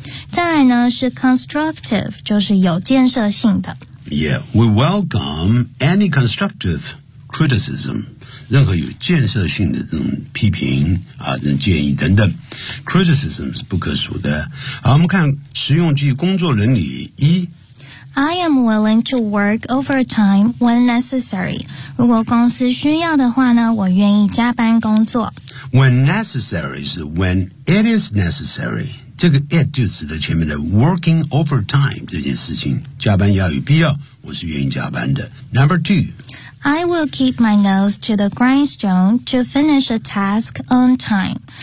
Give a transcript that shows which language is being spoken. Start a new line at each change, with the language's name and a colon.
Chinese: 再来呢是 constructive， 就是有建设性的。
English: Yeah, we welcome any constructive criticism，
Chinese: 任何有建设性的这种批评啊、建议等等。 Criticism 是不可数的。好，我们看实用句工作伦理一。
English: I am willing to work overtime when necessary.
Chinese: 如果公司需要的话呢，我愿意加班工作。
English: When necessary 是 when it is necessary。
Chinese: 这个 it 就指的前面的 working overtime 这件事情，加班要有必要，我是愿意加班的。
English: Number two, I will keep my nose to the grindstone to finish a task on time.